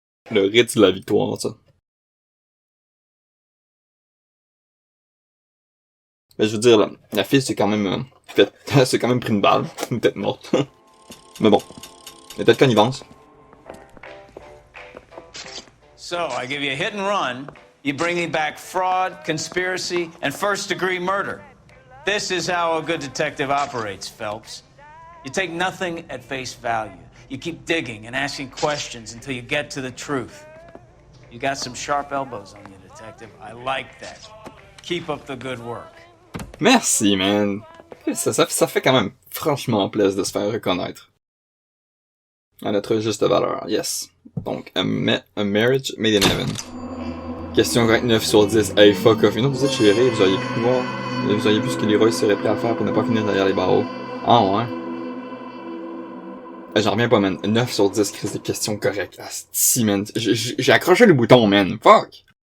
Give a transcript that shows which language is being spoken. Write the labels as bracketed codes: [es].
[fr] Le rite de la victoire, ça. Ben, je veux dire, la fille c'est quand même c'est quand même pris une balle. Peut-être morte. Mais bon. Il y a peut-être connivence. [en] So, I give you a hit and run. You bring me back fraud, conspiracy, and first-degree murder. This is how a good detective operates, Phelps. You take nothing at face value. You keep digging and asking questions until you get to the truth. You got some sharp elbows on you, detective. I like that. Keep up the good work. [fr] Merci, man. Ça fait quand même franchement plaisir de se faire reconnaître. À notre juste valeur, yes. [en] Donc, a marriage made in heaven. [fr] Question 29 sur 10. [en] Hey, fuck off. [fr] Une autre visite chez Ray, vous auriez pu voir. Vous auriez vu ce que Leroy serait prêt à faire pour ne pas finir derrière les barreaux. Ah ouais. J'en reviens pas, man. 9 sur 10, crise de questions correctes. Asti, man. J'ai accroché le bouton, man. Fuck!